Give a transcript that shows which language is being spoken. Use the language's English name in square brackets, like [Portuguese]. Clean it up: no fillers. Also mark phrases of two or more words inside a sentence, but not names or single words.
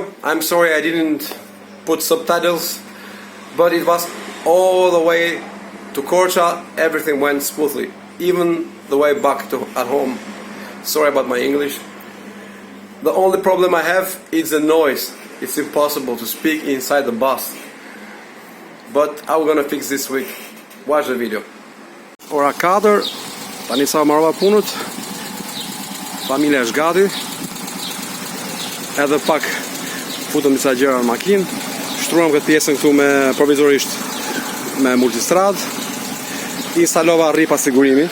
[English] I'm sorry I didn't put subtitles, but it was all the way to Korça. Everything went smoothly, even the way back to at home. Sorry about my English. The only problem I have is the noise. It's impossible to speak inside the bus. But I'm gonna fix this week. Watch the video. [Albanian] Ora 4, tani sa marrova punët. Familja është gati. Edhe pak futëm disa gjëra në makinë. Shtruam këtë pjesën këtu me provizorisht me multistrad. Instalova rripa sigurimi.